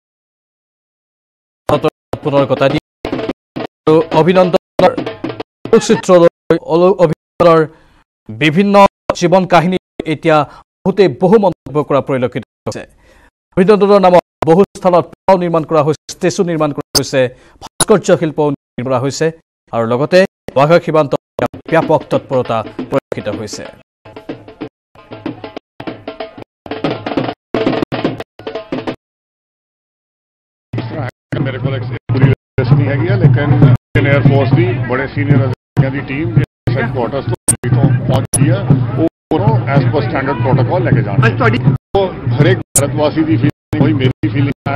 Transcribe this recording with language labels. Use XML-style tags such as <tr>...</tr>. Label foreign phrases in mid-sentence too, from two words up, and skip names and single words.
<as>পুনৰ গতাই দিয়ে আৰু অভিনন্দনৰ অভিনন্দনৰ বিভিন্ন জীৱন কাহিনী এতিয়া বহু মন্তব্য কৰা পৰিলক্ষিত হৈছে অভিনন্দনৰ নামত বহু স্থানত নিৰ্মাণ কৰা হৈছে ষ্টেচু নিৰ্মাণ কৰা হৈছে ভাস্কৰ্য শিল্প নিৰ্মাণ কৰা হৈছে আৰু লগতে ৱাঘা সীমান্তত ব্যাপক তৎপৰতা পৰিলক্ষিত হৈছে।</as> <hi>मेरे को पूरी नहीं हैगी है लेकिन एयरफोर्स की बड़े सीनियर अधिकारियों की टीम हेडक्वार्टर्स तो पहुंच गई है वो एज पर</hi> <en>standard protocol</en> <hi>लेके जाना तो हर एक भारतवासी की फीलिंग वही मेरी फीलिंग है।</hi>